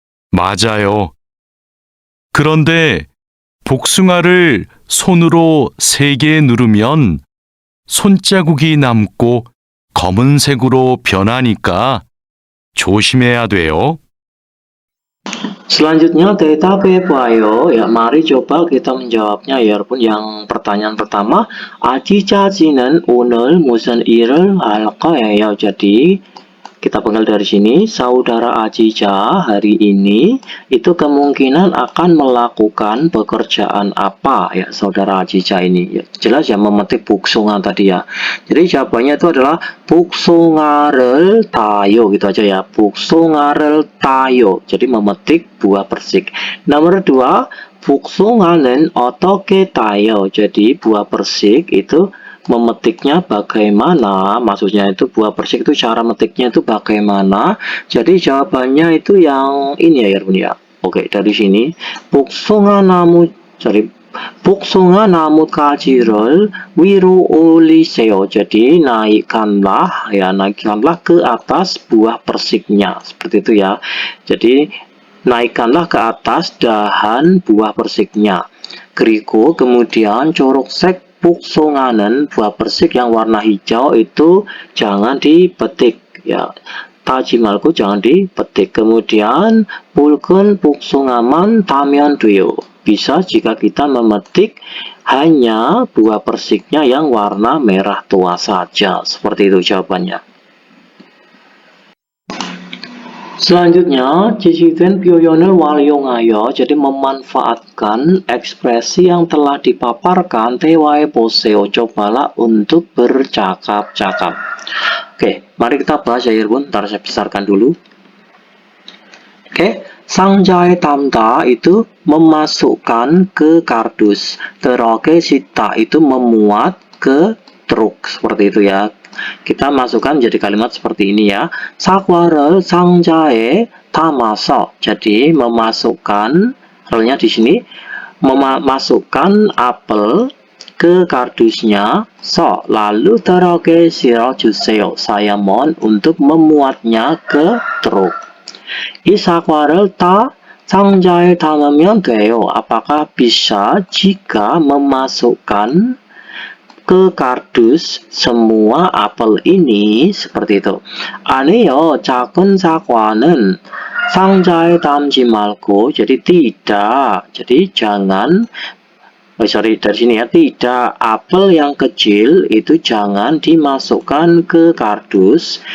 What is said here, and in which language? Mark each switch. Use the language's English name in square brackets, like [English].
[Korean] 맞아요. 그런데 복숭아를 손으로 세게 누르면 손자국이 남고 검은색으로 변하니까 조심해야 돼요. [Indonesian] Selanjutnya [Korean] 대답해봐요. [Indonesian] Ya, mari coba kita menjawabnya ya, walaupun yang pertanyaan pertama, [Korean] 아지자지는 오늘 무슨 일을 할 거예요? [Indonesian] Jadi kita penggal dari sini, saudara Ajicha hari ini itu kemungkinan akan melakukan pekerjaan apa ya saudara Ajicha ini? Ya, jelas ya memetik 복숭아 tadi ya. Jadi jawabannya itu adalah [Korean] 복숭아를 따요 [Indonesian] gitu aja ya. [Korean] 복숭아를 따요. [Indonesian] Jadi memetik buah persik. Nomor 2, [Korean] 복숭아는 어떻게 따요? [Indonesian] Jadi buah persik itu memetiknya bagaimana, maksudnya itu buah persik itu cara metiknya itu bagaimana. Jadi jawabannya itu yang ini ya Yarbun ya. Oke, dari sini [Korean] 복숭아 나무 sorry 복숭아 나무 가지를 위로 올리세요. [Indonesian] Jadi naikkanlah ke atas buah persiknya. Seperti itu ya. Jadi naikkanlah ke atas dahan buah persiknya. [Korean] 그리고 [Indonesian] kemudian [Korean] 초록색 복숭아는 [Indonesian] buah persik yang warna hijau itu jangan dipetik ya. [Korean] taji 말고 [Indonesian] jangan dipetik. Kemudian [Korean] 붉은 복숭아만 따면 돼요. [Indonesian] Bisa jika kita memetik hanya buah persiknya yang warna merah tua saja. Seperti itu jawabannya. Selanjutnya, [Korean] 지식된 표현을 활용하여, [Indonesian] jadi memanfaatkan ekspresi yang telah dipaparkan, [Korean] 대화해 보세요. [Indonesian] Cobalah untuk bercakap-cakap. Oke, mari kita bahas ya Irbun. Ntar saya besarkan dulu. Oke, [Korean] 상자에 담다 [Indonesian] itu memasukkan ke kardus. teroke sita itu memuat ke truk. Seperti itu ya. Kita masukkan jadi kalimat seperti ini ya. [Korean] 사과를 상자에 담아서. [Indonesian] Jadi memasukkan relnya di sini memasukkan apel ke kardusnya. Lalu teroke [Korean] 실어주세요. [Indonesian] Saya mohon untuk memuatnya ke truk. [Korean] 이 사과를 다 상자에 담으면 돼요. [Indonesian] Apakah bisa jika memasukkan ke kardus semua apel ini? Seperti itu. [Korean] 아니요, 작은 사과는 상자에 담지 말고. [Indonesian] Jadi tidak. Jadi jangan. Sorry, dari sini ya. Tidak, apel yang kecil itu jangan dimasukkan ke kardus.